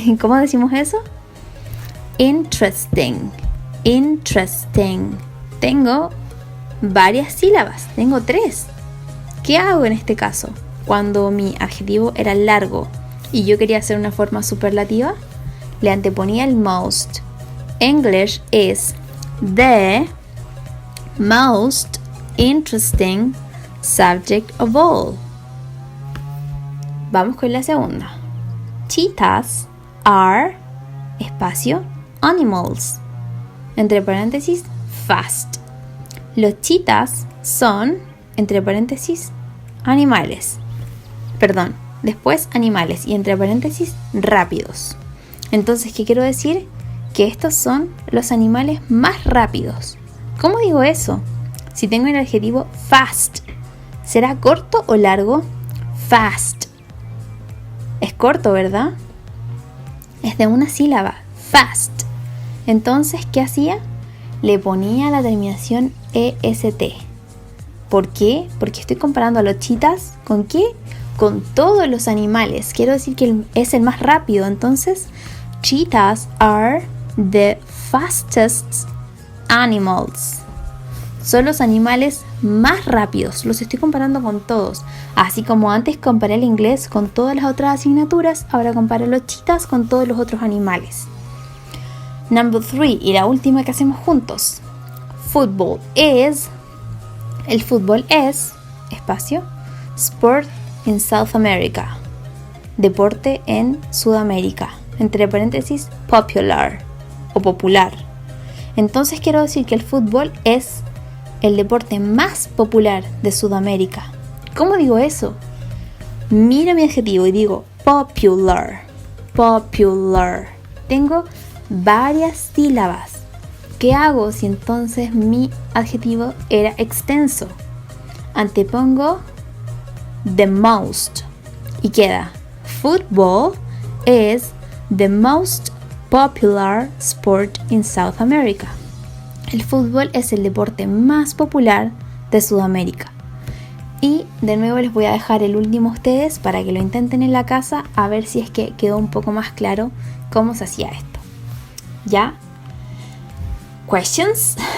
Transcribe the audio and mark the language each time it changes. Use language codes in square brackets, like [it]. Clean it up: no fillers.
[es] ¿Cómo decimos eso? Interesting. Interesting. Tengo varias sílabas. Tengo 3. ¿Qué hago en este caso? Cuando mi adjetivo era largo y yo quería hacer una forma superlativa, le anteponía el most. [en] English is the most interesting subject of all. [es] Vamos con la segunda. [en] Cheetahs are, [es] espacio, animals. Entre paréntesis, fast. Los cheetahs son, entre paréntesis, animales. Perdón, después animales y entre paréntesis rápidos. Entonces, ¿qué quiero decir? Que estos son los animales más rápidos. ¿Cómo digo eso? Si tengo el adjetivo fast, ¿será corto o largo? Fast. Es corto, ¿verdad? Es de una sílaba, fast. Entonces, ¿qué hacía? Le ponía la terminación EST. ¿Por qué? Porque estoy comparando a los cheetahs ¿con qué? Con todos los animales. Quiero decir que es el más rápido. [en] Entonces, cheetahs are the fastest animals. [es] Son los animales más rápidos. Los estoy comparando con todos. Así como antes comparé el inglés con todas las otras asignaturas, ahora comparo los cheetahs con todos los otros animales. [en] Number 3, [es] y la última que hacemos juntos. [en] Football is... [es] El fútbol es, espacio, [en] sport in South America. [es] Deporte en Sudamérica. Entre paréntesis, popular o popular. Entonces quiero decir que el fútbol es el deporte más popular de Sudamérica. ¿Cómo digo eso? Miro mi adjetivo y digo popular. Popular. Tengo varias sílabas. ¿Qué hago si entonces mi adjetivo era extenso? Antepongo [en] the most [es] y queda [en] football is the most popular sport in South America. [es] El fútbol es el deporte más popular de Sudamérica. Y de nuevo les voy a dejar el último a ustedes para que lo intenten en la casa a ver si es que quedó un poco más claro cómo se hacía esto. ¿Ya? ¿Questions?